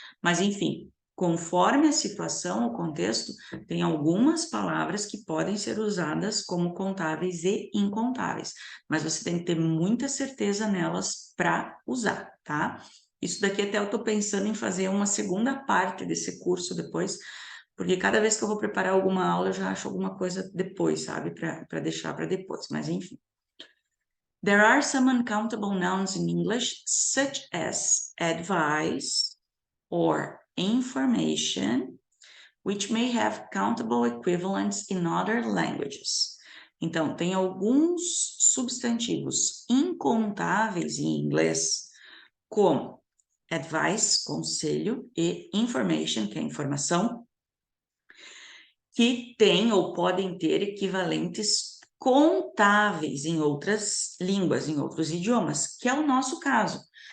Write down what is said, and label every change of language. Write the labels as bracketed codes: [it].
[pt] Mas, enfim, conforme a situação, o contexto, tem algumas palavras que podem ser usadas como contáveis e incontáveis, mas você tem que ter muita certeza nelas para usar, tá? Isso daqui até eu estou pensando em fazer uma segunda parte desse curso depois, porque cada vez que eu vou preparar alguma aula, eu já acho alguma coisa depois, sabe? Para deixar para depois, mas enfim. [en] There are some uncountable nouns in English, such as advice or information, which may have countable equivalents in other languages. [pt] Então, tem alguns substantivos incontáveis em inglês, como advice, conselho, e information, que é informação, que têm ou podem ter equivalentes contáveis em outras línguas, em outros idiomas, que é o nosso caso.